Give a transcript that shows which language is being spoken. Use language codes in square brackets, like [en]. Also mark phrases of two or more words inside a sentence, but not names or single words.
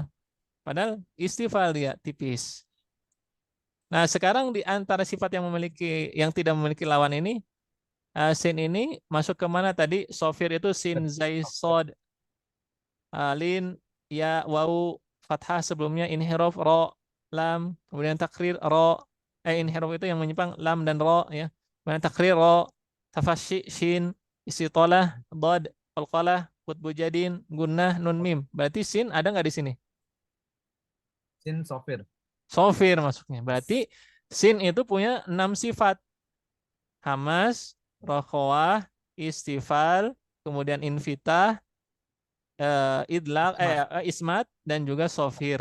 [id] Padahal istifal dia tipis. Nah, sekarang di antara sifat yang tidak memiliki lawan ini, sin ini masuk ke mana tadi? Sofir itu sin, zai, sod, lin, ya, wau, fathah sebelumnya, inhirof, ro, lam, kemudian takrir, ro, inhirof itu yang menyimpang, lam dan ro, ya. Kemudian takrir, ro, tafashi, shin, istitolah, dod, qalqalah, kutbu jadin, gunnah, nun mim. Berarti sin ada nggak di sini? Sin sofir. Sofir masuknya. Berarti sin itu punya 6 sifat. Hamas, rokhawah, istifal, kemudian infitah, idlaq, ismat, dan juga sofir.